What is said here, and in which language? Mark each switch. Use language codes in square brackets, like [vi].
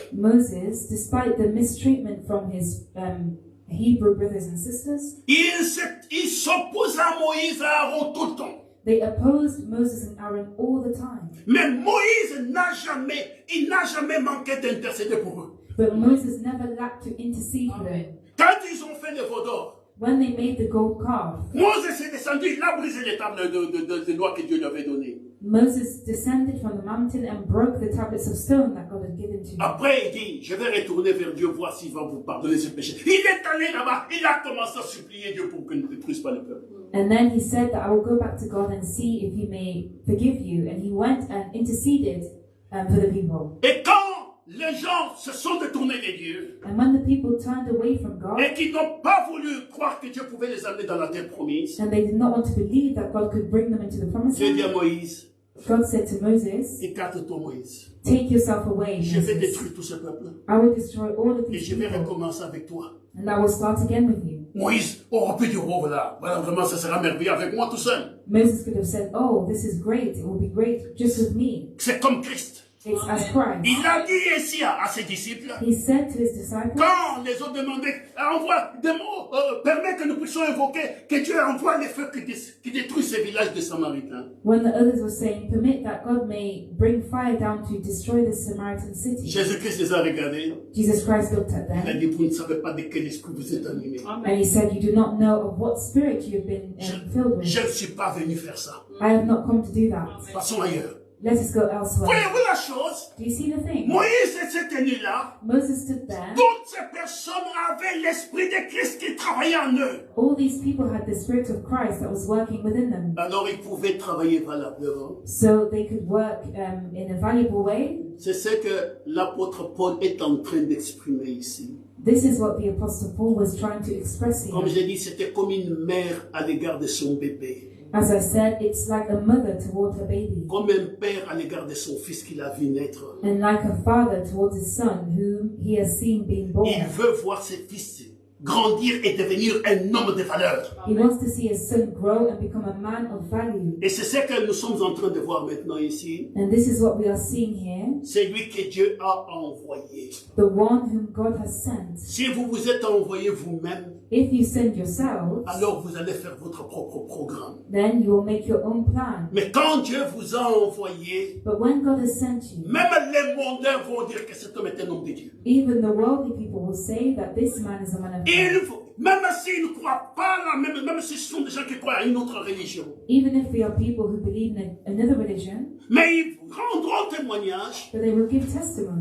[en] Moses, despite the mistreatment from his Hebrew brothers and sisters, [fr] il s'oppose à Moïse et à Aaron tout le temps. [en] they opposed Moses and Aaron all the time. [fr] Mais Moïse n'a jamais manqué d'intercéder pour eux. [en] But Moses never lacked to intercede for them. [fr] Quand ils ont fait le veau d'or, [en] When they made the gold calf, [fr] Moses est descendu, il a brisé les tables de loi que Dieu lui avait données. [en] Moses descended from the mountain and broke the tablets of stone that God had given to him. [fr] Après, il dit, je vais retourner vers Dieu, voir s'il va vous pardonner ce péché. Il est allé là-bas, il a commencé à supplier Dieu pour qu'il ne détruise pas le peuple. [en] And then he said that I will go back to God and see if He may forgive you. And he went and interceded for the people. [fr] Et quand les gens se sont détournés de Dieu [en] And when the people turned away from God [fr] et qu'ils n'ont pas voulu croire que Dieu pouvait les amener dans la terre promise, [en] and they did not want to believe that God could bring them into the promised [fr] Dieu dit à [en] land, [fr] Moïse, [en] God said to Moses, [fr] écarte-toi Moïse, [en] take yourself away, [fr] je vais [en] Moses. [fr] détruire tout ce peuple [en] I will destroy all of [fr] et [en] these [fr] je vais [en] people [fr] recommencer avec toi. [en] and I will start again with you. [fr] Moïse aurait pu dire, oh voilà, vraiment ça sera merveilleux avec moi tout seul. [en] Moses could have said, oh, this is great, it will be great just with me. [fr] C'est comme Christ. [en] It's as Christ. [fr] Il a dit ici à ses disciples, [en] He said to his disciples, [fr] quand les autres demandaient, envoie des mots, permet que nous puissions invoquer, que Dieu envoie les feux qui détruisent ces villages de Samaritains. [en] when the others were saying, permit that God may bring fire down to destroy the Samaritan city, [fr] Jésus-Christ les a regardés. [en] Jesus Christ looked at [fr] Il a [en] them [fr] dit, vous ne savez pas de quel esprit vous êtes animés. [en] and He said, you do not know of what spirit you have been filled with. [fr] Je ne suis pas venu faire ça. [en] I have not come to do that. [fr] Passons ailleurs. [en] Let us go elsewhere. [fr] Voyez-vous la chose? [en] Do you see the thing? [fr] Moïse s'est tenu là. [en] Moses stood there. [fr] Toutes ces personnes avaient l'esprit de Christ qui travaillait en eux. [en] All these people had the spirit of Christ that was working within them. [fr] Alors ils pouvaient travailler valablement. [en] So they could work in a valuable way. [fr] C'est ce que l'apôtre Paul est en train d'exprimer ici. [en] This is what the Apostle Paul was trying to express [fr] Comme [en] here. [fr] j'ai dit, c'était comme une mère à l'égard de son bébé. [en] As I said, it's like a mother toward her baby, [fr] Comme un père à l'égard de son fils qu'il a vu naître. [en] and like a father towards his son whom he has seen being born. [fr] Il veut voir ses fils grandir et devenir un homme de valeur. [en] He wants to see his son grow and become a man of value. [fr] Et c'est ce que nous sommes en train de voir maintenant ici. [en] And this is what we are seeing here. [fr] C'est lui que Dieu a envoyé. [en] The one whom God has sent. [fr] Si vous vous êtes envoyé vous-même, [en] If you send yourselves, [fr] alors vous allez faire votre propre programme. [en] then you will make your own plan. [fr] Mais quand Dieu vous a envoyé, [en] But when God has sent you, [fr] même les mondains vont dire que cet homme est un homme de Dieu. [en] even the worldly people will say that this man is a man of God. [fr] Même s'ils ne croient pas là, même si ce sont des gens qui croient à une autre religion, [en] Even if they are people who believe in another religion, [fr] mais ils rendront témoignage [en] but they will give testimony